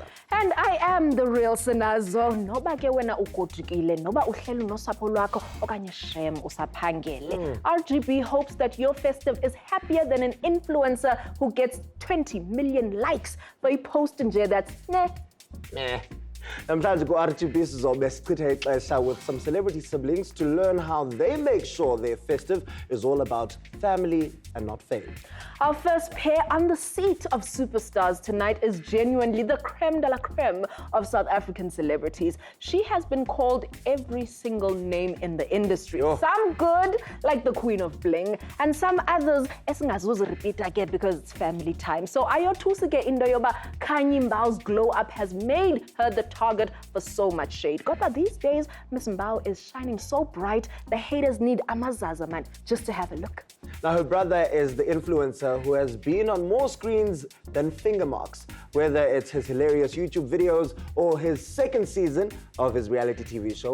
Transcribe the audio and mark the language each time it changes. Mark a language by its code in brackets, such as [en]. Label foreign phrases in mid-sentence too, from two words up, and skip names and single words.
[en] And I am the real Sinazo. [xh] Noba ke wena ugodukile, noba uhleli nosapho lwakho okanye shem usaphangele. [en] RGB hopes that your festive is happier than an influencer who gets 20 million likes for a post nje that's meh. [xh] Namhlanje ku-RGB sizobe sichitha ixesha [en] with some celebrity siblings to learn how they make sure their festive is all about family and not fame. Our first pair on the seat of superstars tonight is genuinely the creme de la creme of South African celebrities. She has been called every single name in the industry. Oh. Some good, like the Queen of Bling, and some others, repeat again because it's family time. [xh] So ayothusi-ke into yoba [en] Khanyi Mbau's glow up has made her the target for so much shade. But these days, Miss Mbau is shining so bright, the haters need amazaza man just to have a look. Now, her brother is the influencer who has been on more screens than finger marks, whether it's his hilarious YouTube videos or his second season of his reality TV show.